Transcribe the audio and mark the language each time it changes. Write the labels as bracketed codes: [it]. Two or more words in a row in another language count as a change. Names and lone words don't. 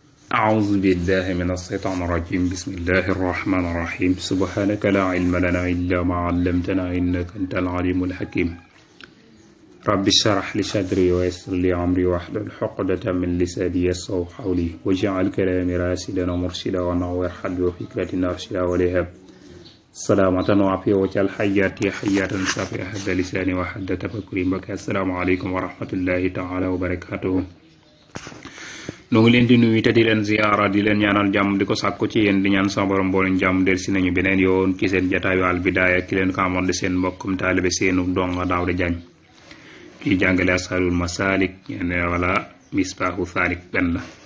[ar] أعوذ بالله من الشيطان الرجيم بسم الله الرحمن الرحيم سبحانك لا علم لنا إلا ما علمتنا إنك أنت العليم الحكيم رب اشرح لي صدري ويسر لي أمري واحلل عقدة من لساني يفقهوا قولي واجعل كلامي راشدا ومرشدا ونور قلبي وفكرتي أرشدا ولهب سلامة وعافية وجعل حياتي حياة صافية حد لساني وحد تفكري بك السلام عليكم ورحمة الله تعالى وبركاته [wo] noo ngi leen di nuyu te di leen ziyaara di leen ñaanal jàmm di ko sàkku ci yéen di ñaan sama borom mboolem jàmm del si nañu beneen yoon ci seen jataayu Al Bidaaya ki leen ko amoon di seen mbokkum taalibe seenu donga Daawda Jaañ kiy jàngale Ashalul Masalik ñene wala Misbaahu Saalik benn la